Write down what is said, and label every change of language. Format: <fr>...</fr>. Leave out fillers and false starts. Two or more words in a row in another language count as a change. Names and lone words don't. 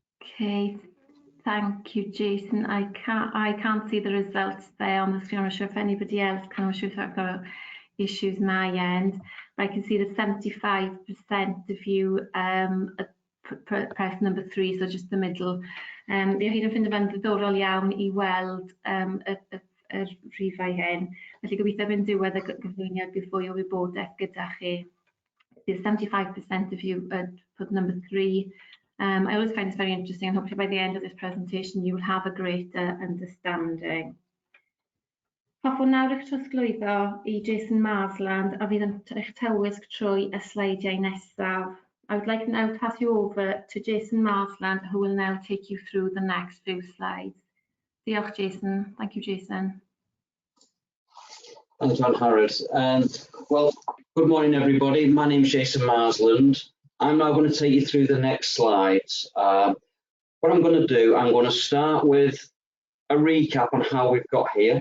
<en>Okay, thank you, Jason. I can't see the results there on the screen. I'm not sure if anybody else can. I'm not sure if I've got issues on my end. But I can see that 75% of you press number 3, so just the middle.</en> <cy>Fi hyd yn ffindo fe'n ddiddorol iawn I weld y rhifau hyn. Felly gobeithio bydd diwedd y gyflwyniad bydd fwy o wybodaeth gyda chi.</cy> <en>75% of you put number 3. I always find this very interesting, and hopefully by the end of this presentation you will have a greater understanding.</en> <cy>Hoffwn nawr eich trosglwyddo I Jason Marsland a fydd yn eich tywysg trwy y sleidiau nesaf.</cy> <en>I would like to now pass you over to Jason Marsland, who will now take you through the next few slides. Diolch, Jason. Thank you, Jason. Thanks, Darparu'r. Well, good morning, everybody. My name is Jason Marsland. I'm now going to take you through the next slides. What I'm going to do, I'm going to start with a recap on how we've got here.</en>